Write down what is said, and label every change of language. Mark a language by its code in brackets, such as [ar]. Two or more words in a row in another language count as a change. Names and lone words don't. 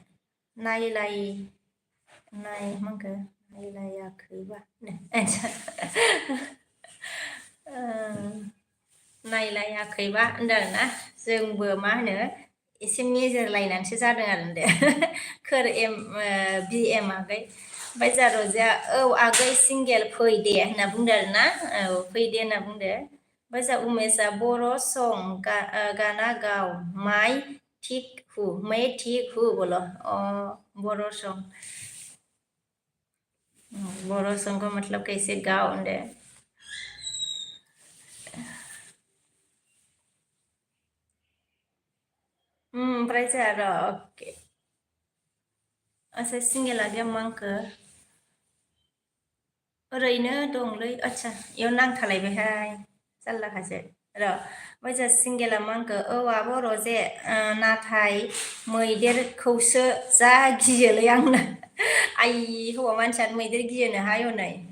[brx] नायलायाखैबा नायलायाखैबा होनदों आरोना जोंबो मा होनो एसे मेजेरलायनानैसो जादों आरो बि एम आगै ओमफ्राय जोंहा रजेया आगै सिंगेल फै दे होनना बुंदों आरोना फै दे होनना बुंदो ओमफ्राय जोंहा उमेशआ बर' सं गाना गाव [hi] मैं ठीक हूँ बोलो [brx] बर' सं [hi] को मतलब कैसे गाओ [brx] होनदो ओमफ्राय जोंहा [hi] अके [brx] आच्छा सिंगेला गैया मांखो ओरैनो दंलै आच्छा इयाव नांथालायबायहाय जारलाखासो ओमफ्राय जोंहा सिंगेला मांखो आब' रजे नाथाय मैदेरखौसो जा गियोलै आंनो आइ हौवा मानसियानो मैदेर गियोनोहाय हनै